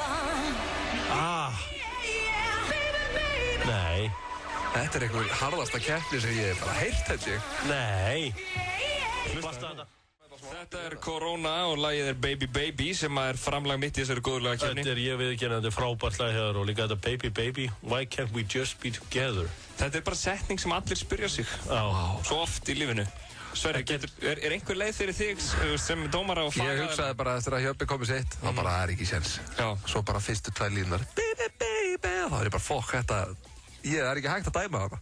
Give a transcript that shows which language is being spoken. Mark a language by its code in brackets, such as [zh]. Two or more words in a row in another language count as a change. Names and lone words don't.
[is] Nei. Þetta er einhver harðasta keppni sem ég hef bara heyrt, held ég. Nei. Þetta er Corona og lagið er Baby Baby sem er framlag mitt í þessari góðurlega keppni. Ég viðurkenni að þetta er frábært lag hér og líka þetta Baby Baby, [en] why can't we just be together? [is] Þetta er bara setning sem allir spyrja sig svo oft í lífinu. Sverri, er einhver leið fyrir þig sem dómara og fagaðar? Ég hugsaði bara eftir að Hjöbbi komið sitt, þá bara það er ekki séns. Svo bara fyrstu 2 línunar, [en] baby, baby, [is] þá er ég bara fokk, þetta, það er ekki hægt að dæma það.